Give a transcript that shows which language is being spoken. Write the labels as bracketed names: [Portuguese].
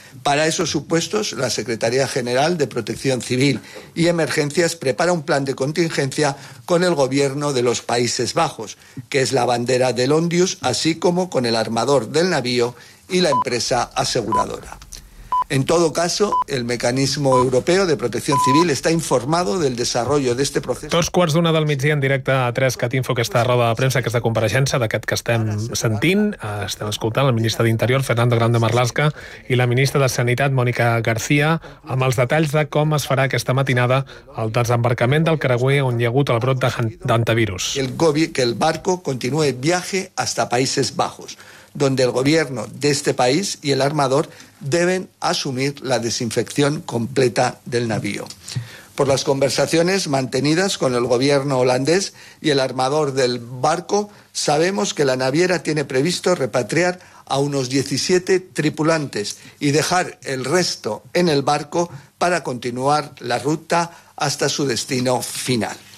[Spanish] Para esos supuestos, la Secretaría General de Protección Civil y Emergencias prepara un plan de contingencia con el gobierno de los Países Bajos, que es la bandera del Ondius, así como con el armador del navío y la empresa aseguradora. En todo caso, el Mecanismo Europeo de Protección Civil está informado del desarrollo d'este proceso. [Catalan] Dos quarts d'una del migdia en directe a 3Cat Info, aquesta roda de premsa, aquesta compareixença d'aquest que estem sentint. Estem escoltant el ministre d'Interior, Fernando Grande Marlaska, i la ministra de Sanitat, Mònica García, amb els detalls de com es farà aquesta matinada el desembarcament del creuer on hi ha hagut el brot d'antivirus. [Spanish] Que el barco continue viaje hasta Países Bajos, donde el gobierno de este país y el armador deben asumir la desinfección completa del navío. Por las conversaciones mantenidas con el gobierno holandés y el armador del barco, sabemos que la naviera tiene previsto repatriar a unos 17 tripulantes y dejar el resto en el barco para continuar la ruta hasta su destino final.